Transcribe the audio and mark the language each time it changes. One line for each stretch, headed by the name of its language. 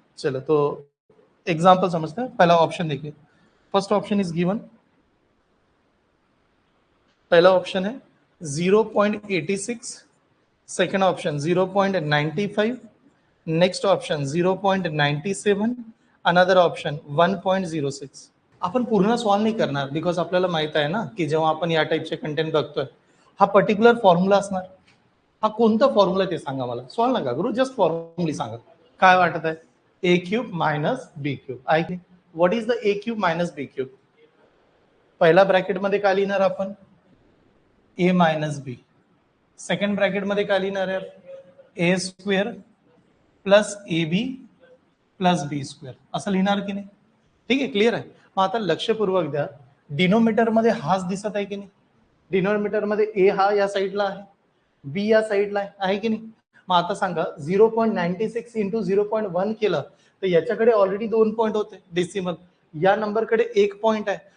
Hindi: चलो तो एग्जांपल समझते हैं. पहला ऑप्शन देखिए,
English: First option is given.
Hindi: पहला ऑप्शन है 0.86, second option 0.95, next option 0.97, another option 1.06.
Marathi: आपण पूर्ण सॉल्व नाही करणार बिकॉज आपल्याला माहित आहे ना की जेव्हा आपण या टाईपचे कंटेंट बघतोय हा पर्टिक्युलर फॉर्म्युला असणार. हा कोणता फॉर्म्युला ते सांगा मला. सॉल्व नका करू, जस्ट फॉर्म्युला सांगा. काय वाटत आहे? ए क्यूब मायनस बी क्यूब आहे की.
English: What is the A cube minus B cube?
Marathi: पहिला ब्रॅकेट मध्ये काय लिहिणार आपण? ए मायनस बी. सेकंड ब्रॅकेट मध्ये काय लिहिणार आहे? ए square plus A B plus B square असं लिहिणार की नाही. ठीक आहे, क्लिअर आहे. मग आता लक्षपूर्वक द्या, डिनोमीटर मध्ये हाच दिसत आहे की नाही. डिनोमीटर मध्ये ए हा या साईडला आहे, बी या साईडला आहे की नाही. मग आता सांगा 0.96 इंटू 0.1 केलं तर याच्याकडे ऑलरेडी 2 पॉईंट होते डेसिमल, या नंबरकडे 1 पॉईंट आहे.